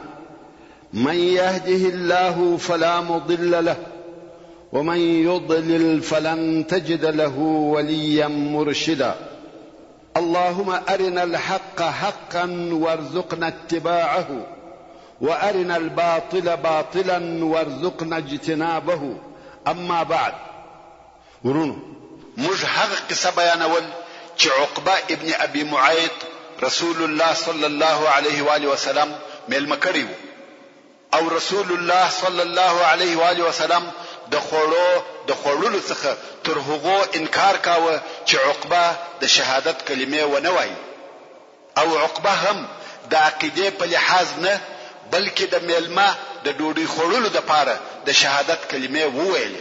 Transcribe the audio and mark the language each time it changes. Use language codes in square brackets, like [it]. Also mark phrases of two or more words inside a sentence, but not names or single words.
[ar] من يهده الله فلا مضل له ومن يضلل فلن تجد له وليا مرشدا. اللهم أرنا الحق حقا وارزقنا اتباعه وأرنا الباطل باطلا وارزقنا اجتنابه. أما بعد، [ps] ورونو موږ هغه قصه بیانول چې عقبه ابن ابي معيط [ar] رسول الله صلى الله عليه واله وسلم [ps] مېلمه کړی و، او [ar] رسول الله صلى الله عليه واله وسلم [ps] د خوړلو څخه تر هغو انکار کاوه چې عقبه د شهادت کلمې ونه وایي، او عقبه هم د عقیدې په لحاظ نه بلکې د میلمه د ډوډۍ خوړلو لپاره د شهادت کلمې وویلې.